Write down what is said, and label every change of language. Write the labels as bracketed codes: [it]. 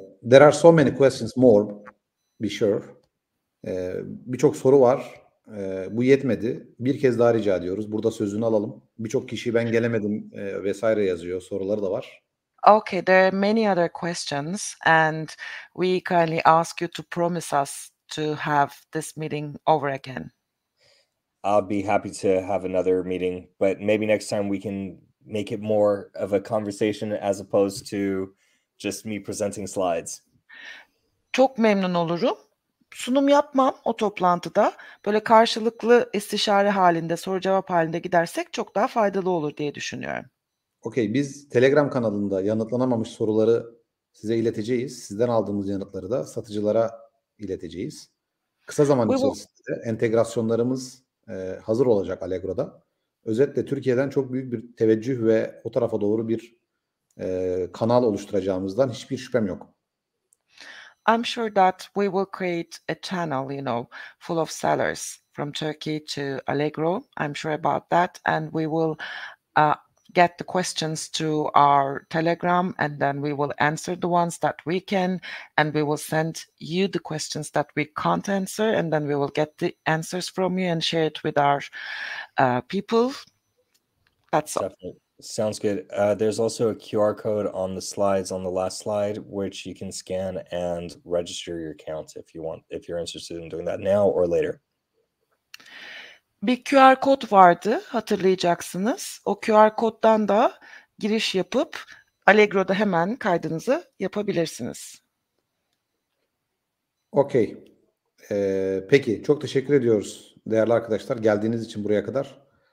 [en] There are so many questions more. Be sure. [tr] Birçok soru var. Bu yetmedi. Bir kez daha rica ediyoruz. Burada sözünü alalım. Birçok kişi ben gelemedim vesaire yazıyor. Soruları da var. [en] Okay, there are many other questions, and we kindly ask you to promise us to have this meeting over again. I'll be happy to have another meeting, but maybe next time we can make it more of a conversation as opposed to just me presenting slides. [tr] Çok memnun olurum. Sunum yapmam o toplantıda. Böyle karşılıklı istişare halinde, soru cevap halinde gidersek çok daha faydalı olur diye düşünüyorum. Okey, biz Telegram kanalında yanıtlanamamış soruları size ileteceğiz. Sizden aldığımız yanıtları da satıcılara ileteceğiz. Kısa zaman [en] We will, [tr] içerisinde entegrasyonlarımız hazır olacak Allegro'da. Özetle Türkiye'den çok büyük bir teveccüh ve o tarafa doğru bir kanal oluşturacağımızdan hiçbir şüphem yok. [en] I'm sure that we will create a channel, full of sellers from Turkey to Allegro. I'm sure about that, and we will get the questions to our Telegram, and then we will answer the ones that we can, and we will send you the questions that we can't answer, and then we will get the answers from you and share it with our people. That's all. Definitely. Sounds good. There's also a QR code on the slides on the last slide, which you can scan and register your account if you want, if you're interested in doing that now or later. [tr] Bir QR kod vardı, hatırlayacaksınız. O QR koddan da giriş yapıp Allegro'da hemen kaydınızı yapabilirsiniz. Okey. Peki, çok teşekkür ediyoruz değerli arkadaşlar geldiğiniz için buraya kadar.